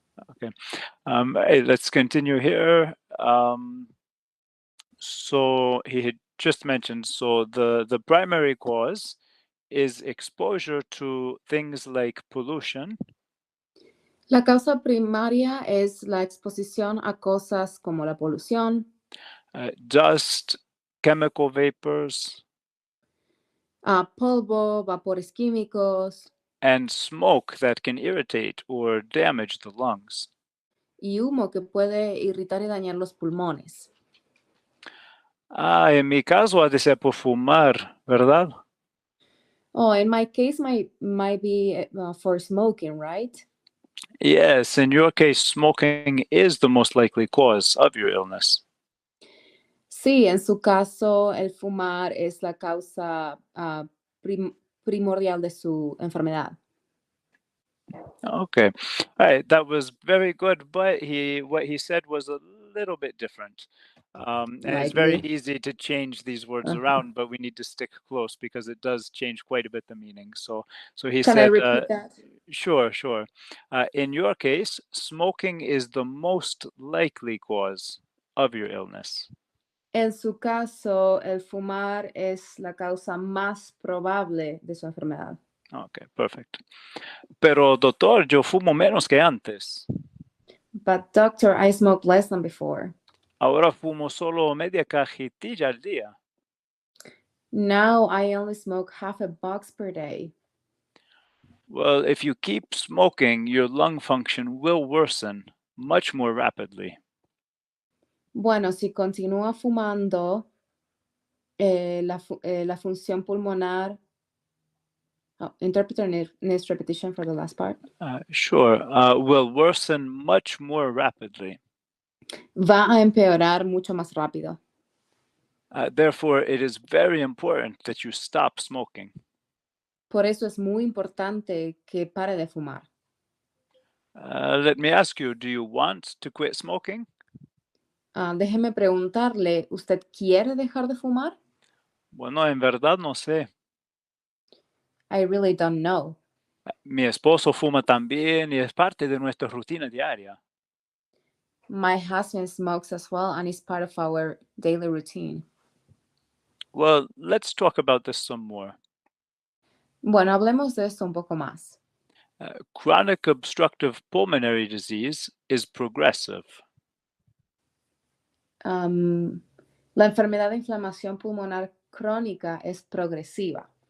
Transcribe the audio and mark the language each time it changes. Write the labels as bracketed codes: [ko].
[en] Okay. Hey, let's continue here. So he had just mentioned, so the primary cause is exposure to things like pollution, [es] La causa primaria es la exposición a cosas como la polución, [en] dust, chemical vapors, [es] a polvo, vapores químicos [en] and smoke that can irritate or damage the lungs. [es] y humo que puede irritar y dañar los pulmones. En mi caso ha de ser por fumar, ¿verdad? [en] Oh, in my case, might be for smoking, right? Yes, in your case, smoking is the most likely cause of your illness. [es] Sí, en su caso, el fumar es la causa primordial de su enfermedad. [en] Okay. All right. That was very good, but what he said was a little bit different. And it's very Likely. easy to change these words Uh-huh. around, but we need to stick close because it does change quite a bit the meaning. So he Can I said, repeat that? sure. In your case, smoking is the most likely cause of your illness. [es] En su caso, el fumar es la causa más probable de su enfermedad. [en] Okay, perfect. [es] Pero doctor, yo fumo menos que antes. [en] But doctor, I smoked less than before. [es] Ahora fumo solo media cajetilla al día. [en] Now I only smoke half a box per day. Well, if you keep smoking, your lung function will worsen much more rapidly. [es] Bueno, si continúa fumando, la función pulmonar. [en] Oh, interpreter needs repetition for the last part. Sure, will worsen much more rapidly. [es] Va a empeorar mucho más rápido. [en] Therefore, it is very important that you stop smoking. [es] Por eso es muy importante que pare de fumar. [en] Let me ask you, do you want to quit smoking? [es] Déjeme preguntarle, ¿usted quiere dejar de fumar? Bueno, en verdad no sé. [en] I really don't know. [es] Mi esposo fuma también y es parte de nuestra rutina diaria. [en] My husband smokes as well and is part of our daily routine. Well, let's talk about this some more. [es] Bueno, hablemos de esto un poco más. [en] Chronic obstructive pulmonary disease is progressive. [es] La enfermedad de inflamación pulmonar crónica es progresiva.